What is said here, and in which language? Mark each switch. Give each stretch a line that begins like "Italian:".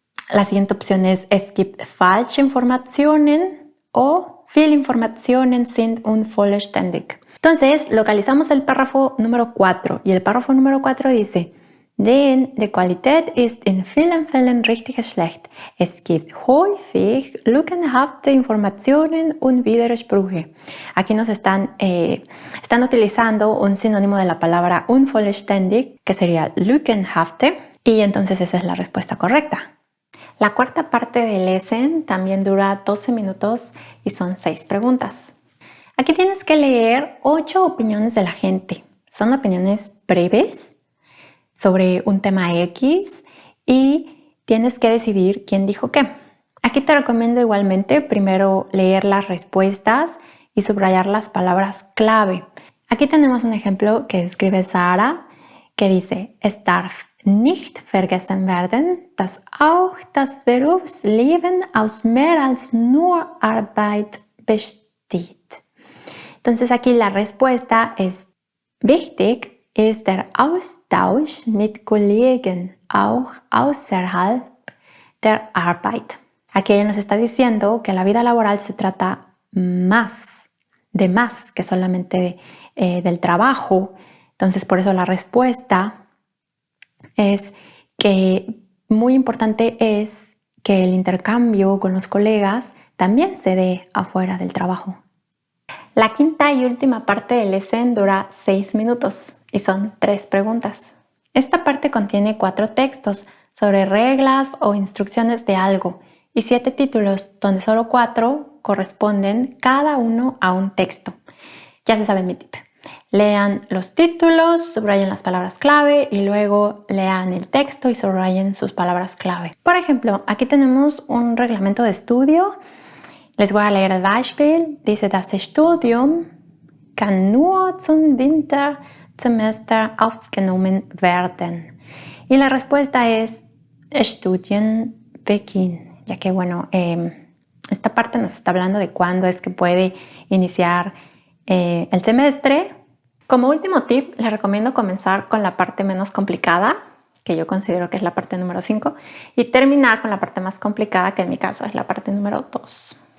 Spanish: La siguiente opción es
German: gibt falsche Informationen o viele Informationen sind unvollständig.
Spanish: Entonces, localizamos el párrafo número 4 y el párrafo número 4 dice,
German: Denn die Qualität ist in vielen Fällen richtig schlecht. Es gibt häufig lückenhafte Informationen und Widersprüche.
Spanish: Aquí nos están utilizando un sinónimo de la palabra unvollständig, que sería lückenhafte, y entonces esa es la respuesta correcta. La cuarta parte del lesson también dura 12 minutos y son 6 preguntas. Aquí tienes que leer 8 opiniones de la gente. Son opiniones breves sobre un tema X y tienes que decidir quién dijo qué. Aquí te recomiendo igualmente primero leer las respuestas y subrayar las palabras clave. Aquí tenemos un ejemplo que escribe Sara que dice,
German: Es darf nicht vergessen werden, dass auch das Berufsleben aus mehr als nur Arbeit besteht.
Spanish: Entonces aquí la respuesta es
German: wichtig ist der Austausch mit Kollegen auch außerhalb der Arbeit.
Spanish: Aquí ella nos está diciendo que la vida laboral se trata más que solamente del trabajo. Entonces por eso la respuesta es que muy importante es que el intercambio con los colegas también se dé afuera del trabajo. La quinta y última parte del lesson dura 6 minutos y son 3 preguntas. Esta parte contiene 4 textos sobre reglas o instrucciones de algo y 7 títulos, donde solo 4 corresponden cada uno a un texto. Ya se saben mi tip. Lean los títulos, subrayen las palabras clave y luego lean el texto y subrayen sus palabras clave. Por ejemplo, aquí tenemos un reglamento de estudio. Les voy a leer el Beispiel.
German: Dice, das Studium kann nur zum Wintersemester aufgenommen werden.
Spanish: Y la respuesta es Studienbeginn, ya que bueno, esta parte nos está hablando de cuándo es que puede iniciar el semestre. Como último tip, les recomiendo comenzar con la parte menos complicada, que yo considero que es la parte número 5, y terminar con la parte más complicada, que en mi caso es la parte número 2.